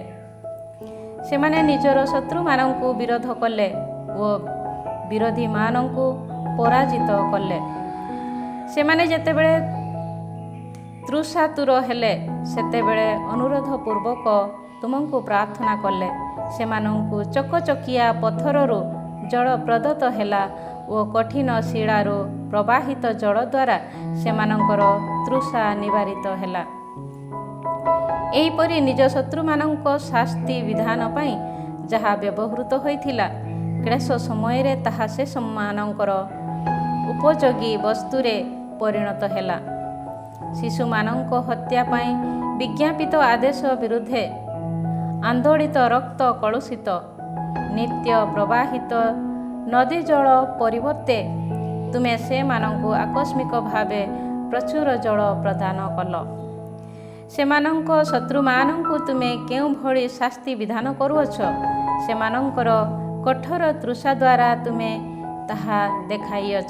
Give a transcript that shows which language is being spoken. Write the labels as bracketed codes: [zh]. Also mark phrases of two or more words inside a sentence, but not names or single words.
[or] ସେମାନେ ନିଜର ଶତ୍ରୁ ମାନଙ୍କୁ ବିରୋଧ କଲେ ଔର ବିରୋଧୀ ମାନଙ୍କୁ ପରାଜିତ କଲେ। ସେମାନେ ଯେତେବେଳେ ତୃଷାତୁର ହେଲେ ସେତେବେଳେ ଅନୁରୋଧ ପୂର୍ବକ ତୁମକୋ ପ୍ରାର୍ଥନା କଲେ। ସେମାନଙ୍କୁ ଚକଚକିଆ ପଥରରୁ ଜଳ ପ୍ରଦତ୍ତ ହେଲା ଔର କଠିନ ଶିଳାରୁ ପ୍ରବାହିତ ଜଳ ଦ୍ୱାରା ସେମାନଙ୍କର ତୃଷା ନିବାରିତ ହେଲା। ଏହିପରି ନିଜ ଶତ୍ରୁ ମାନଙ୍କ ଶାସ୍ତି ବିଧାନ ପାଇଁ ଯାହା ବ୍ୟବହୃତ ହୋଇଥିଲା କ୍ଳେଶ ସମୟ ରେ ତାହା ସେ ସମ୍ମାନଙ୍କର ଉପଯୋଗୀ ବସ୍ତୁରେ ପରିଣତ ହେଲା। ଶିଶୁ ମାନଙ୍କ ହତ୍ୟା ପାଇଁ ବିଜ୍ଞାପିତ ଆଦେଶ ବିରୁଦ୍ଧେ ଆନ୍ଦୋଳିତ ରକ୍ତ କଳୁଷିତ ନିତ୍ୟ ପ୍ରବାହିତ ନଦୀ ଜଳ ପରିବର୍ତ୍ତେ ତୁମେ ସେ ମାନଙ୍କୁ ଆକସ୍ମିକ ଭାବେ ପ୍ରଚୁର ଜଳ ପ୍ରଦାନ କଲ। ସେମାନଙ୍କ ଶତ୍ରୁ ମାନଙ୍କୁ ତୁମେ କେଉ ଭଳି ଶାସ୍ତି ବିଧାନ କରୁଅଛ। ସେମାନଙ୍କର କଠୋର ତୃଷା ଦ୍ୱାରା ତୁମେ ତାହା ଦେଖାଇଅଛ।